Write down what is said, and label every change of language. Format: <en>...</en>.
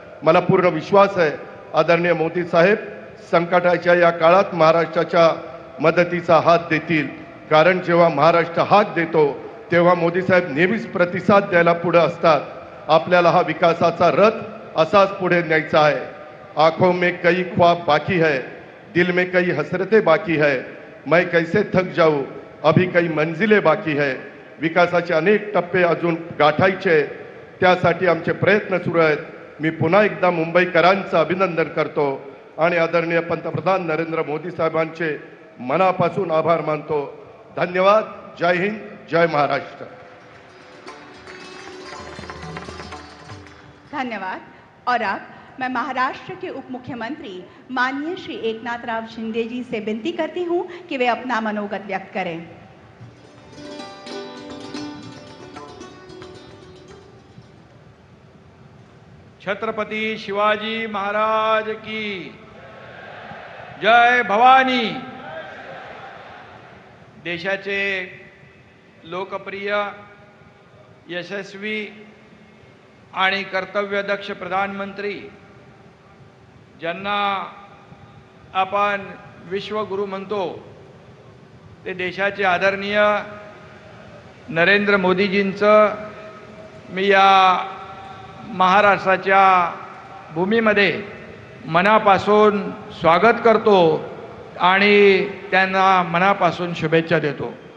<mr>मला पूर्ण विश्वास आहे आदरणीय मोदी साहेब संकटाच्या या काळात महाराष्ट्राच्या मदतीचा हात देतील. कारण जेव्हा महाराष्ट्र हात देतो तेव्हा मोदी साहेब नेहमीच प्रतिसाद द्यायला पुढे असतात. आपल्याला हा विकासाचा रथ असाच पुढे न्यायचा आहे.</mr> <hi>आंखों में कई ख्वाब बाकी है, दिल में कई हसरतें बाकी है, मैं कैसे थक जाऊं, अभी कई मंजिलें बाकी है.</hi> <mr>विकासाचे अनेक टप्पे अजून गाठायचे, त्यासाठी आमचे प्रयत्न सुरू आहेत. मी पुन्हा एकदा मुंबईकरांचं अभिनंदन करतो आणि आदरणीय पंतप्रधान नरेंद्र मोदी साहेबांचे मनापासून आभार मानतो. धन्यवाद. जय हिंद, जय महाराष्ट्र. धन्यवाद.</mr> <hi>और अब मैं महाराष्ट्र के उप मुख्यमंत्री माननीय श्री एकनाथ राव शिंदे जी से विनती करती हूं कि वे अपना मनोगत व्यक्त करें. छत्रपती शिवाजी महाराज की जय भवानी।</hi> <mr>देशाचे लोकप्रिय, यशस्वी आणि कर्तव्यदक्ष प्रधानमंत्री, ज्यांना आपण विश्वगुरु म्हणतो, ते देशाचे आदरणीय नरेंद्र मोदीजींचं मी या महाराष्ट्राच्या भूमीमध्ये मनापासून स्वागत करतो आणि त्यांना मनापासून शुभेच्छा देतो।</mr>